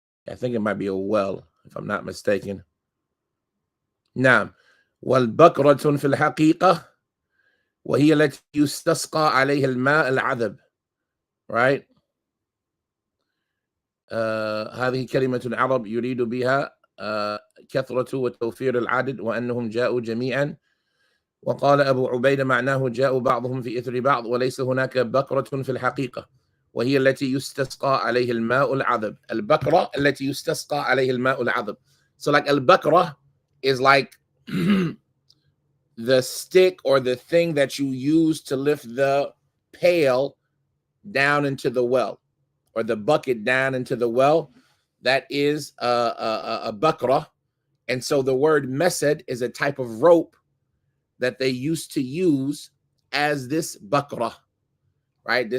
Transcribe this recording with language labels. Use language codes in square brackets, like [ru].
[en] I think it might be a well, if I'm not mistaken. [ar] نعم. والبكرة في الحقيقة وهي التي يستسقى عليها الماء العذب. [en] Right? [ar] هذه كلمة العرب يريد بها كثرة وتوفير العدد وأنهم جاءوا جميعا. وقال أبو عبيدة معناه جاءوا بعضهم في إثر بعض وليس هناك بكرة في الحقيقة وهي التي يستسقى عليه الماء العذب. البكرة التي يستسقى عليه الماء العذب. [en] So like al-Bakra is like the stick or the thing that you use to lift the pail down into the well, or the bucket down into the well. That is a bakra. And so the word mesed is a type of rope that they used to use as this bakra, right?